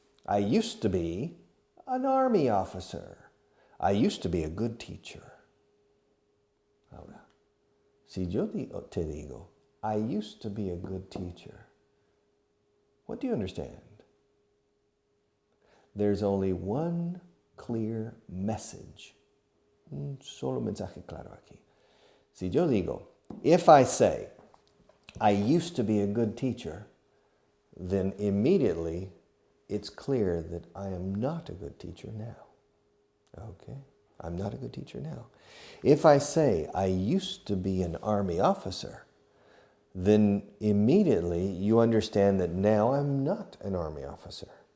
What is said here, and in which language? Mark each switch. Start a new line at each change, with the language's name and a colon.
English: I used to be an army officer. I used to be a good teacher.
Spanish: Ahora, si yo te digo,
English: I used to be a good teacher, what do you understand? There's only one clear message.
Spanish: Un solo mensaje claro aquí. Si yo digo,
English: if I say, I used to be a good teacher, then immediately it's clear that I am not a good teacher now. Okay? I'm not a good teacher now. If I say, I used to be an army officer, then immediately you understand that now I'm not an army officer.